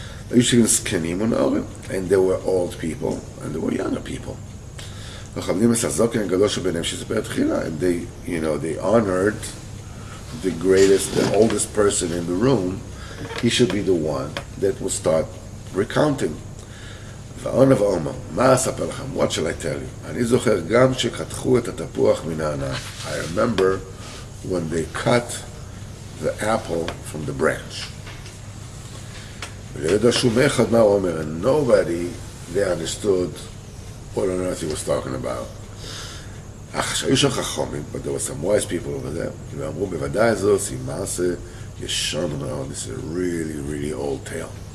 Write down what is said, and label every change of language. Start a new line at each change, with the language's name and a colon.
English: And there were old people, and there were younger people. And they honored the oldest person in the room. He should be the one that will start recounting.
Hebrew: ועונה ואומר, מה אספר לכם?
English: What shall I tell you?
Hebrew: אני זוכר גם שחתכו את התפוח מן הענף.
English: I remember when they cut the apple from the branch.
Hebrew: ולא ידע שום אחד מה הוא אומר,
English: and nobody they understood what on earth he was talking about.
Hebrew: היו שם חכמים,
English: but there were some wise people over there,
Hebrew: ואמרו, בוודאי זו מעשה ישן מאוד,
English: this is a really, really old tale.